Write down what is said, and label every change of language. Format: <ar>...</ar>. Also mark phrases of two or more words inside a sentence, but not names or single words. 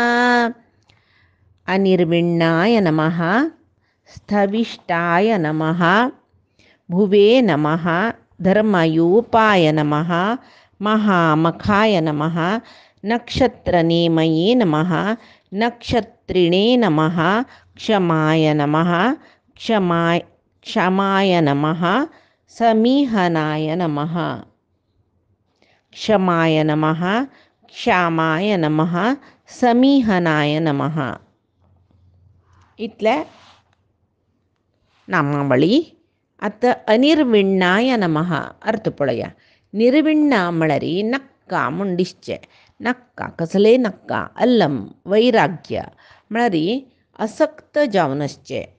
<sa>अनिर्विण्णाय नमः स्थविष्टाय नमः भुवे नमः धर्मयूपाय नमः महामखाय नमः नक्षत्रनेमये नमः नक्षत्रिणे नमः क्षमाय नमः क्षमाय नमः समीहनाय नमः क्षमाय नमः क्षामाय नमः समीहनाय नमः.</sa> <kok>इतले नामावळी. आता</kok> <sa>अनिर्विण्णाय नमः</sa> <kok>अर्थ पळया. निर्विण्ण म्हळ्यारी नक्का म्हणदिसचे. नक्का कसले नक्का अल्लम वैराग्य म्हळ्यारी असक्त जावन असचे.</kok>